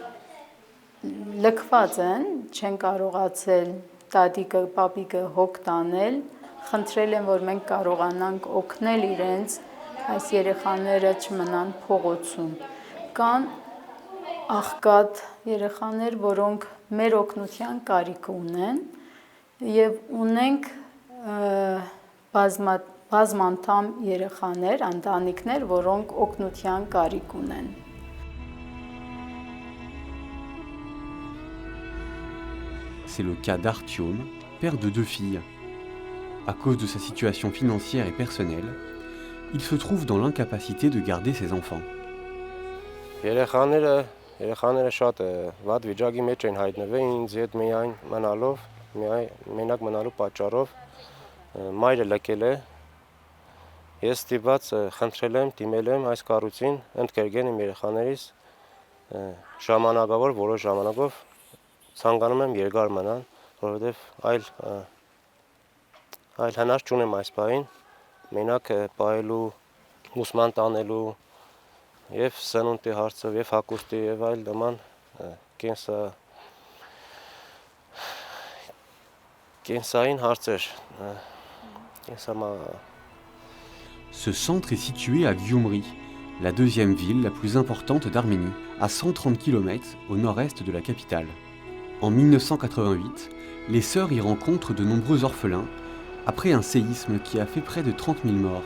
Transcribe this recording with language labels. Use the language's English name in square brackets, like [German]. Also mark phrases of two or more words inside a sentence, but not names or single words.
[Armenian] լքված են, չեն կարողացել տատիկը, պապիկը հոգ տանել, խնդրել են, որ մենք կարողանանք օգնել իրենց, այս երեխաները չմնան փողոցում։ Կան աղքատ երեխաներ, որոնք մեր օգնության կարիք ունեն եւ ունենք բազմանդամ երեխաներ, ընտանիքներ, որոնք օգնության կարիք ունեն։ [French] C'est le cas d'Artyom, père de 2 filles. À cause de sa situation financière et personnelle, il se trouve dans l'incapacité de garder ses enfants. [Armenian] Երեխաները շատ վատ վիճակի մեջ են հայտնվել ինձ հետ միայն մնալով, մենակ մնալու պատճառով մայրը լքել է։ Ես ստիպված խնդրել եմ, դիմել եմ այս կառույցին, ընդգրկել եմ երեխաներիս ժամանակավոր որոշ ժամանակով ցանկանում եմ երկար մնան, որովհետև այլ հնար չունեմ այս պահին, մենակ պահելու, ուսման տանելու եւ սնունդի հարցով եւ հագուստի եւ այլ նման կենսային հարցեր, [French] Ce centre est situé à Gyumri, la deuxième ville la plus importante d'Arménie, à 130 km au nord-est de la capitale. En 1988, les sœurs y rencontrent de nombreux orphelins après un séisme qui a fait près de 30 000 morts.